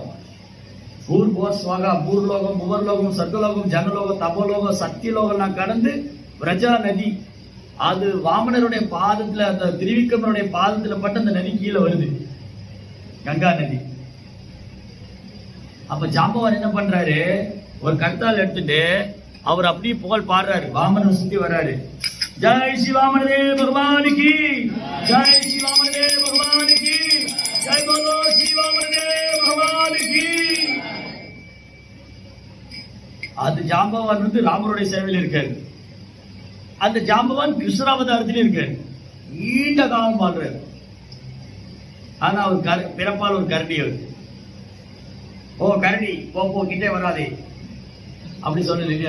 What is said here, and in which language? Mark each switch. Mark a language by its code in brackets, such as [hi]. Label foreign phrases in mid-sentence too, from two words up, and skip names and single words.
[ta] பூர்வஸ்வாகா, பூர்லோகம், புவர்லோகம், சர்க்கலோகம், ஜனலோகம், தபோலோகம், சக்திலோகம் கடந்து பிரஜா நதி, அது வாமனருடைய பாதத்துல, அந்த திரிவிக்ரமனுடைய பாதத்துல பட்டு அந்த நதி கீழே வருது, கங்கா நதி. அப்ப ஜாம்பவான் என்ன பண்றாரு, ஒரு கர்த்தால் எடுத்துட்டு அவர் அப்படியே புகழ் பாடுறாரு, வாமனர் சுத்தி வர்றாரு. [hi] जय श्री वामनदेव भगवान की, जय श्री वामनदेव भगवान की, जय बोलो श्री वामनदेव भगवान की. [ta] அது ஜாம்பவான் வந்து ராமருடைய சேவையில் இருக்காரு. அந்த ஜாம்பவான் கிருஷ்ணாவதாரத்திலே இருக்காரு. நீண்ட காலம் வாழ்றாரு. ஆனா அவர் பிறப்பால் ஒரு கரடி. ஓ கரடி போ கிட்டே வராதே அப்படி சொன்னது இல்லையா.